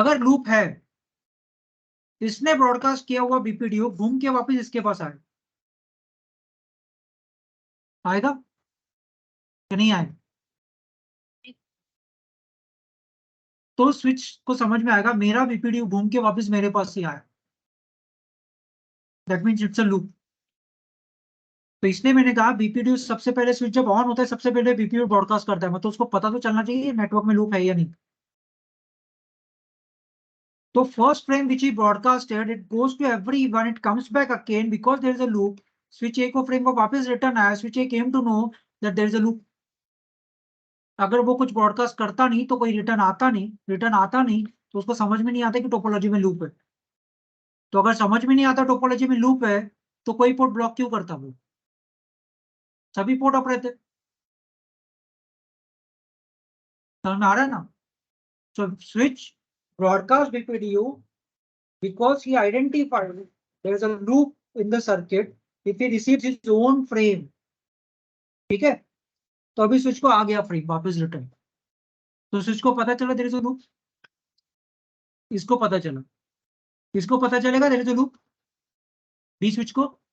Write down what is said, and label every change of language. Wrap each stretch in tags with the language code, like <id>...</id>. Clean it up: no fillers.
<hi>अगर लूप है, इसने ब्रॉडकास्ट किया हुआ बीपीडीयू घूम के वापस इसके पास आएगा, आएगा कि नहीं आएगा, तो स्विच को समझ में आएगा मेरा बीपीडीयू घूम के वापस मेरे पास ही आया,</hi> <en>That means it's a loop.</en> <hi>तो इसलिए मैंने कहा बीपीडीयू सबसे पहले स्विच जब ऑन होता है सबसे पहले बीपीडीयू ब्रॉडकास्ट करता है, मतलब उसको पता तो चलना चाहिए नेटवर्क में लूप है या नहीं। तो</hi> <en>First frame which he broadcasted it goes to everyone, it comes back again because there is a loop।</en> <hi>Switch ए को फ्रेम को वापस रिटर्न आया, switch A</hi> <en>came to know that there is a loop।</en> <hi>अगर वो कुछ broadcast करता नहीं तो कोई रिटर्न आता नहीं, रिटर्न आता नहीं तो उसको समझ में नहीं आता कि टोपोलॉजी में लूप है। तो अगर समझ में नहीं आता टोपोलॉजी में लूप है तो कोई पोर्ट ब्लॉक क्यों करता, वो सभी पोर्ट अप रहते। समझ में आ रहा है ना।</hi> <en>so switch broadcast BPDU because he identified there is a loop in the circuit if he receives his own frame,</en> <hi>ठीक है, तो अभी स्विच को आ गया फ्रेम वापस रिटर्न, तो स्विच को पता चला</hi> <en>there is a loop,</en> <hi>इसको पता चला, किसको पता चलेगा there is a loop, B switch को,</hi>